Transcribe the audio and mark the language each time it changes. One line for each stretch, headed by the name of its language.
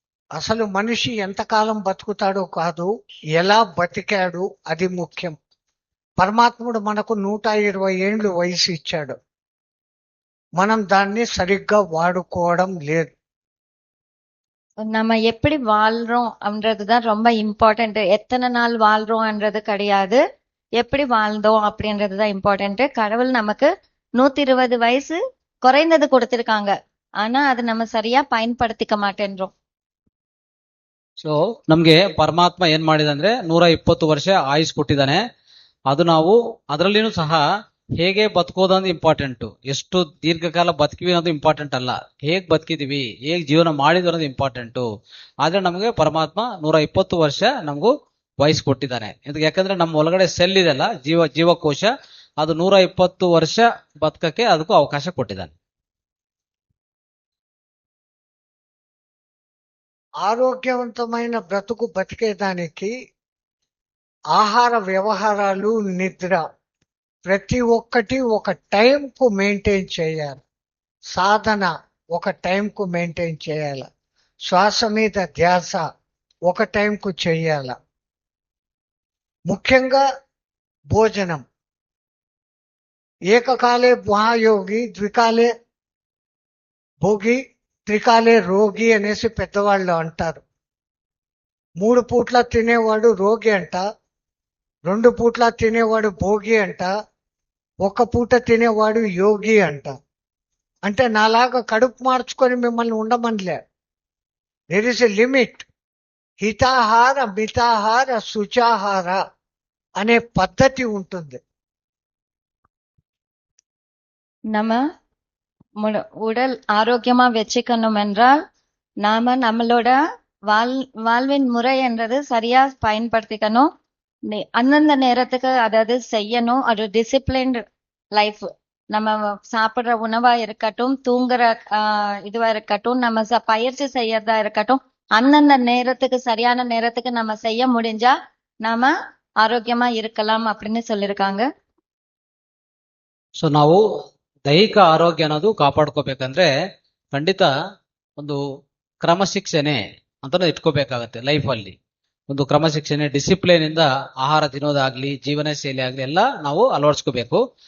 Telugu: అసలు మనిషి ఎంతకాలం బతుకుతాడో కాదు, ఎలా బతికాడు అది ముఖ్యం. పరమాత్ముడు మనకు 120 ఏండ్లు వయసు ఇచ్చాడు. మనం దాన్ని సరిగ్గా వాడుకోవడం లేదు.
Tamil: நம்ம எப்படி வாழ்றோம் அப்படின்றதுதான் ரொம்ப இம்பார்ட்டன்ட். எத்தனை நாள் வாழ்றோம்ன்றது கிடையாது, எப்படி வாழ்ந்தோம் அப்படின்றதுதான் இம்பார்ட்டன்ட். கடவுள் நமக்கு 120 வயசு குறைந்தது கொடுத்திருக்காங்க. ஆனா அது நம்ம சரியா பயன்படுத்திக்க மாட்டேன்றோம்.
Kannada: ಸೊ ನಮ್ಗೆ ಪರಮಾತ್ಮ ಏನ್ ಮಾಡಿದಂದ್ರೆ 120 ವರ್ಷ ಆಯುಸ್ ಕೊಟ್ಟಿದ್ದಾನೆ. ಅದು ನಾವು ಅದರಲ್ಲಿನೂ ಸಹ ಹೇಗೆ ಬದುಕೋದಂದ್ರೆ ಇಂಪಾರ್ಟೆಂಟ್. ಎಷ್ಟು ದೀರ್ಘಕಾಲ ಬದುಕಿವಿ ಅನ್ನೋದು ಇಂಪಾರ್ಟೆಂಟ್ ಅಲ್ಲ, ಹೇಗ್ ಬದುಕಿದೀವಿ, ಹೇಗ್ ಜೀವನ ಮಾಡಿದ್ವಿ ಅನ್ನೋದು ಇಂಪಾರ್ಟೆಂಟ್. ಆದ್ರೆ ನಮಗೆ ಪರಮಾತ್ಮ 120 ವರ್ಷ ನಮಗೂ ವಯಸ್ಸು ಕೊಟ್ಟಿದ್ದಾನೆ. ಯಾಕಂದ್ರೆ ನಮ್ಮ ಒಳಗಡೆ ಸೆಲ್ ಇದೆಲ್ಲ, ಜೀವಕೋಶ, ಅದು 120 ವರ್ಷ ಬದುಕಕ್ಕೆ ಅದಕ್ಕೂ ಅವಕಾಶ ಕೊಟ್ಟಿದ್ದಾನೆ.
Telugu: ఆరోగ్యవంతమైన బ్రతుకు బతికేదానికి ఆహార వ్యవహారాలు, నిద్ర ప్రతి ఒక్కటి ఒక టైంకు మెయింటైన్ చేయాలి. సాధన ఒక టైంకు మెయింటైన్ చేయాలి. శ్వాస మీద ధ్యాస ఒక టైంకు చేయాల. ముఖ్యంగా భోజనం.
Sanskrit: ఏకకాలే మహాయోగి, ద్వికాలే భోగి, త్రికాలే రోగి
Telugu: అనేసి పెద్దవాళ్ళు అంటారు. 3 పూట్ల తినేవాడు రోగి అంట, 2 పూట్ల తినేవాడు భోగి అంట, 1 పూట తినేవాడు యోగి అంట. అంటే నాలాగా కడుపు మార్చుకొని మిమ్మల్ని ఉండమనిలే.
English: There is a limit.
Telugu: హితాహార, మితాహార, శుచాహార అనే పద్ధతి ఉంటుంది.
Tamil: நம்ம உடல் ஆரோக்கியமா வச்சுக்கணும் என்றால் நாம நம்மளோட வாழ்வின் முறை என்றது சரியா பயன்படுத்திக்கணும். அந்தந்த நேரத்துக்கு அதாவது செய்யணும். அது டிசிப்ளின்டு லைஃப். நம்ம சாப்பிடுற உணவா இருக்கட்டும், தூங்குற இதுவா இருக்கட்டும், நம்ம பயிற்சி செய்யறதா இருக்கட்டும், அந்தந்த நேரத்துக்கு சரியான நேரத்துக்கு நம்ம செய்ய முடிஞ்சா நாம ஆரோக்கியமா இருக்கலாம் அப்படின்னு சொல்லியிருக்காங்க.
Kannada: ಸೊ ನಾವು ದೈಹಿಕ ಆರೋಗ್ಯ ಅನ್ನೋದು ಕಾಪಾಡ್ಕೋಬೇಕಂದ್ರೆ ಖಂಡಿತ ಒಂದು ಕ್ರಮಶಿಕ್ಷಣೆ ಅಂತ ಇಟ್ಕೋಬೇಕಾಗತ್ತೆ. ಲೈಫಲ್ಲಿ ಒಂದು ಕ್ರಮಶಿಕ್ಷಣೆ, ಡಿಸಿಪ್ಲಿನ್ ಇಂದ ಆಹಾರ ತಿನ್ನೋದಾಗ್ಲಿ, ಜೀವನ ಶೈಲಿ ಆಗ್ಲಿ ಎಲ್ಲ ನಾವು ಅಳವಡಿಸ್ಕೋಬೇಕು.